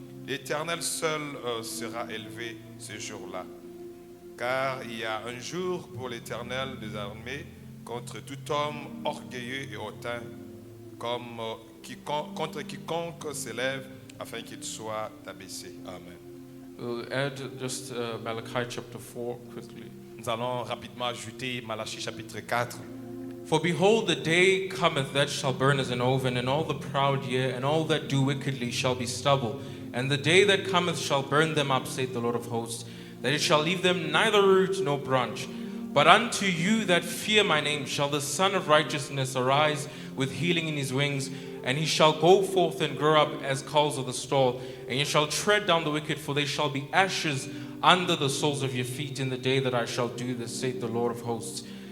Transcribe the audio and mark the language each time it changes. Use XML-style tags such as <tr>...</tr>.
<fr>L'Éternel seul sera élevé ce jour-là. Car il y a un jour pour l'Éternel des armées contre tout homme orgueilleux et hautain, contre quiconque s'élève afin qu'il soit abaissé. Amen.</fr> <en>We'll add just Malachi chapter 4 quickly.</en> <fr>Nous allons rapidement ajouter Malachie chapitre 4.</fr> <en>For behold, the day cometh that shall burn as an oven, and all the proud year, and all that do wickedly shall be stubble. And the day that cometh shall burn them up, saith the Lord of hosts, that it shall leave them neither root nor branch. But unto you that fear my name shall the Son of Righteousness arise with healing in his wings, and he shall go forth and grow up as coals of the stall, and ye shall tread down the wicked, for they shall be ashes under the soles of your feet in the day that I shall do this, saith the Lord of hosts.</en>